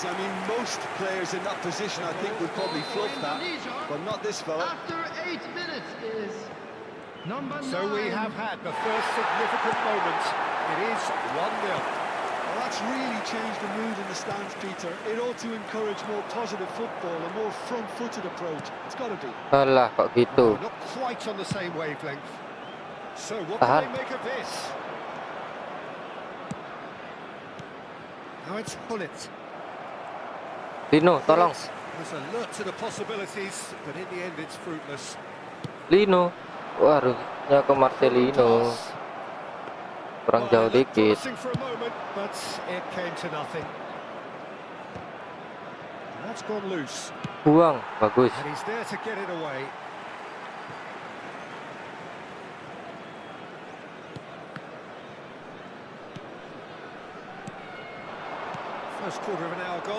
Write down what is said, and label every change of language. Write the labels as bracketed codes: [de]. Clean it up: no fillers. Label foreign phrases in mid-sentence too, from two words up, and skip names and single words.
[en] I mean, most players in that position, I think, would probably fluff that, but not this fella. After 8 minutes is number 9. So we have had the first significant moment. It is 1-0. Well, that's really changed the mood in the stands, Peter. It ought to encourage more positive football, a more front-footed approach. It's got to be. [id] Alah, kok gitu. [en] Not quite on the same wavelength. So what [id] Tahan. [en] can they make of this? Now it's Hullet. [id] Lino, tolong. [en] Was alert to the possibilities, but in the end it's fruitless. [id] Lino. Wah, harusnya ke Marcelino. Kurang jauh [en] It looked [id] dikit. [en] promising for a moment, but it came to nothing. That's gone loose, [id] Buang, bagus. [en] and he's there to get it away. First quarter of an hour gone.